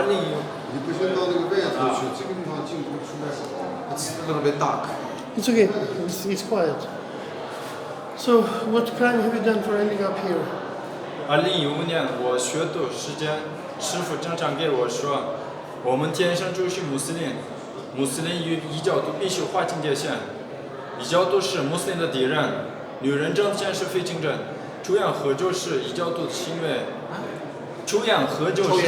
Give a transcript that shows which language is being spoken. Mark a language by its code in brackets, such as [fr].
[zh] 你不先到那个外头去，这个地方进不出来。 [en] It's a little bit dark. It's okay. It's quiet. So, what crime have you done for ending up here? [zh] 2015年我学读时间，师傅经常给我说，我们天生就是穆斯林，穆斯林与异教徒必须划清界限，异教徒是穆斯林的敌人，女人挣钱是非清真，抽烟喝酒是异教徒的行为，抽烟喝酒